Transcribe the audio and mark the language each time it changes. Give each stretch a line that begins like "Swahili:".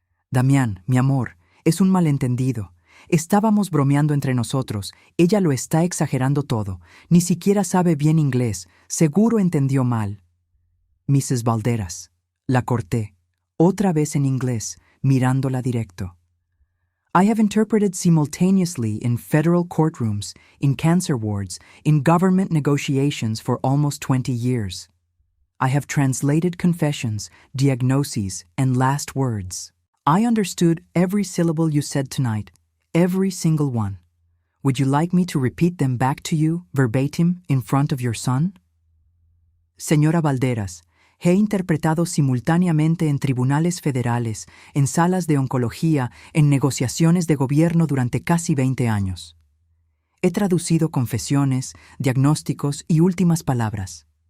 Spanish: Damián, mi amor, es un malentendido. Estábamos bromeando entre nosotros. Ella lo está exagerando todo. Ni siquiera sabe bien inglés. Seguro entendió mal. Mrs. Valderas. La corté. Otra vez en inglés, mirándola directo.
English: I have interpreted simultaneously in federal courtrooms, in cancer wards, in government negotiations for almost 20 years. I have translated confessions, diagnoses, and last words. I understood every syllable you said tonight, every single one. Would you like me to repeat them back to you, verbatim, in front of your son?
Spanish: Señora Valderas, he interpretado simultáneamente en tribunales federales, en salas de oncología, en negociaciones de gobierno durante casi 20 años. He traducido confesiones, diagnósticos y últimas palabras.